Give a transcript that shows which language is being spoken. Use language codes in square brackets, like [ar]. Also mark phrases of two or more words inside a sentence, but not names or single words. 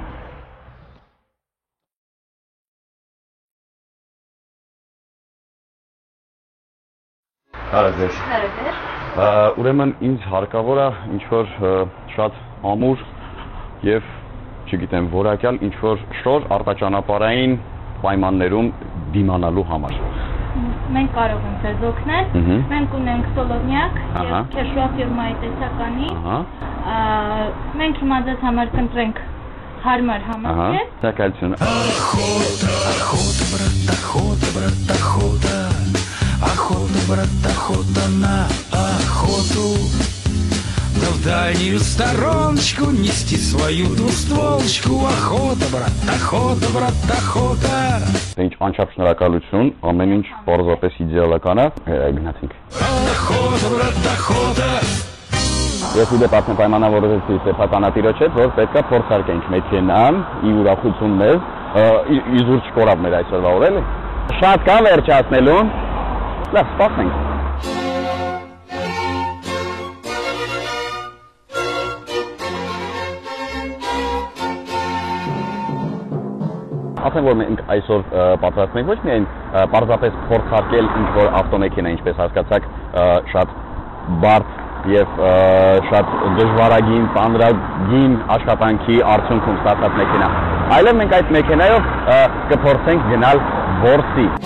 [hy] Հարազեր։ Ուրեմն ինձ հարկավոր է ինչ-որ շատ ամուր և չգիտեմ որակյալ ինչ-որ շոր արտաճանապարհային պայմաններում դիմանալու համար։ Մենք կարող ենք ձեզ օգնել, մենք ունենք Սոլովնյակ և Քեշուա ֆիրմայի տեսականի, մենք հիմա ձեզ համար կընտրենք հարմար համակարգ։ Շնորհակալություն։ [ru] Охота, брат, охота на охоту. Да в дальнюю стороночку нести свою двустволочку. Охота, брат, охота. [hy] Ինչ անչափ շնորհակալություն, ամեն ինչ պարզապես իդեալական է, գնացինք։ [ru] Охота, брат, охоta. [hy] Ես իդեպ արդեն պայմանավորվեցի սեփականատիրոջ հետ, որ պետք է փորձարկենք մեքենան, ի ուրախություն մեզ, իզուր չկորավ մեր այսօրվա օրը, էլի։ Շատ կա վերջացնելուն։ Լավ, սպասենք։ Ասենք, որ մենք այսօր պատրաստ ենք ոչ միայն պարզապես փորձարկել ինչ-որ ավտոմեքենա, ինչպես հասկացաք, շատ բարդ և շատ դժվարագին, ծանրագին աշխատանքի արդյունքում ստացած մեքենա, այլև մենք այդ մեքենայով կփորձենք գնալ որսի։